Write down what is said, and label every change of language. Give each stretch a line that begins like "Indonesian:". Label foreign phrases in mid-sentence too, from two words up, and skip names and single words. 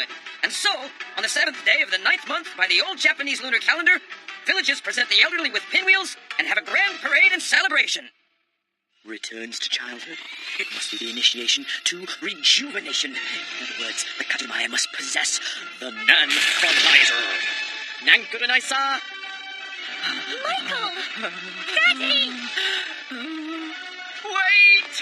English: And so, on the 7th day of the 9th month by the old Japanese lunar calendar, villages present the elderly with pinwheels and have a grand parade and celebration. Returns to childhood? It must be the initiation to rejuvenation. In other words, the Kajimaya must possess the Nankunizer.
Central Okinawan: Nankuru-naisa!
English: Michael! Daddy! Wait!